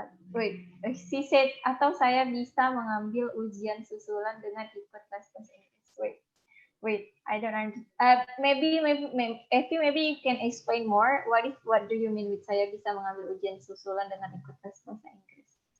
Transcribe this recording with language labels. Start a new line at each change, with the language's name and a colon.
English: Wait, she said
Indonesian: atau saya bisa mengambil ujian susulan dengan ikut tes bahasa Inggris.
English: Wait, I don't understand. Maybe you can explain more. What do you mean with
Indonesian: saya bisa mengambil ujian susulan dengan ikut tes bahasa Inggris?